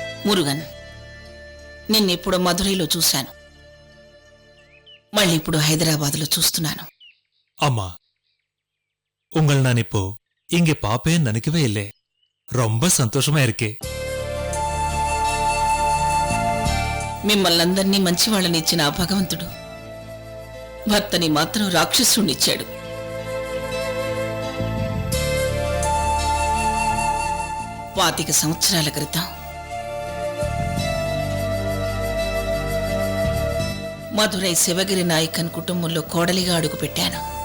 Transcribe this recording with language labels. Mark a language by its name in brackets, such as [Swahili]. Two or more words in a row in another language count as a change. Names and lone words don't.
[Telugu] మురుగన్, నిన్నెప్పుడో మధురైలో చూశాను, మళ్ళీ ఇప్పుడు హైదరాబాద్లో చూస్తున్నాను. [Tamil] அம்மா, உங்கள் நான் இப்போ இங்கே பாப்பேன்னு நினைக்கவே இல்லை. ரொம்ப சந்தோஷமா இருக்கே. [Telugu] మిమ్మల్ని అందరినీ మంచివాళ్ళని ఇచ్చిన ఆ భగవంతుడు భర్తని మాత్రం రాక్షసుణ్ణిచ్చాడు. పాతిక సంవత్సరాల క్రితం మధురై శివగిరి నాయకన్ కుటుంబంలో కోడలిగా అడుగుపెట్టాను.